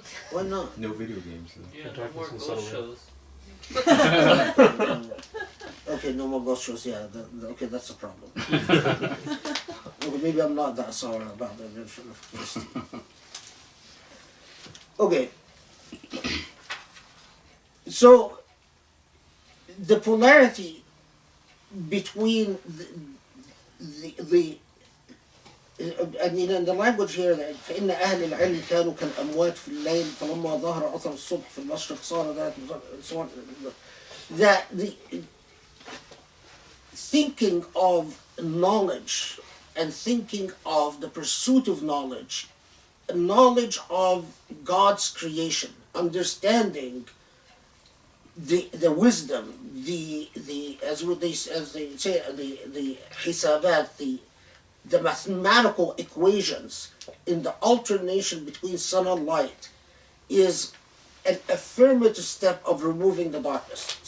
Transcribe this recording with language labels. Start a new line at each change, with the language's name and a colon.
English: Why not? No video games though. Yeah, no more ghost shows. Okay, no more ghost shows. Yeah, okay, that's a problem. Okay, maybe I'm not that sour about the invention of electricity. Okay, so the polarity between the I mean, in the language here,
Arabic: فإن أهل العلم كانوا كالأموات في الليل فلما ظهر أثر الصبح في المشرق صار ذات
English: so on. That the thinking of knowledge and thinking of the pursuit of knowledge of God's creation, understanding the wisdom, the as they say the hisabat, the mathematical equations in the alternation between sun and light is an affirmative step of removing the darkness.